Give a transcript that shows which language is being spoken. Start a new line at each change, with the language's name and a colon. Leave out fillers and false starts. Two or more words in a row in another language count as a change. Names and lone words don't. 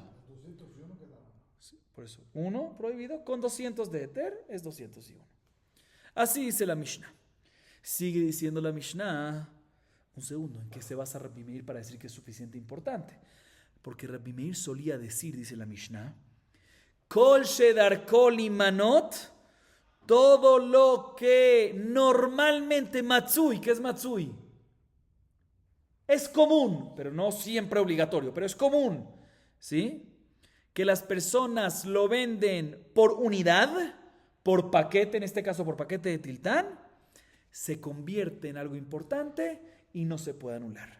Spanish: Sí, por eso, 1 prohibido con 200 de Heter es 201. Así dice la Mishnah. Sigue diciendo la Mishnah. Un segundo, ¿en qué se basa Rabbi Meir para decir que es suficiente importante? Porque Rabbi Meir solía decir, dice la Mishnah,
Hebrew: Kol shedar kol imanot,
Spanish: todo lo que normalmente matzui, ¿qué es matzui? Es común, pero no siempre obligatorio, pero es común, ¿sí? Que las personas lo venden por unidad, por paquete, en este caso por paquete de tiltán, se convierte en algo importante y no se puede anular.